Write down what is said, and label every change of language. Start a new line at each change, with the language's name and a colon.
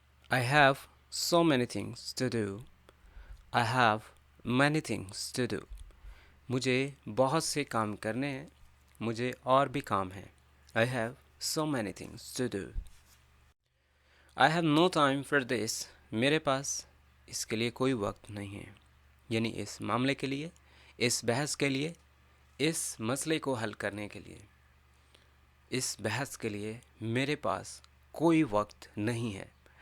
English: I have so many things to do. I have many things to do.
Hindi: मुझे बहुत से काम करने हैं, मुझे और भी काम हैं.
English: I have so many things to do. I have no time for this.
Hindi: मेरे पास इसके लिए कोई वक्त नहीं है, यानी इस मामले के लिए, इस बहस के लिए, इस मसले को हल करने के लिए, इस बहस के लिए मेरे पास कोई वक्त नहीं है.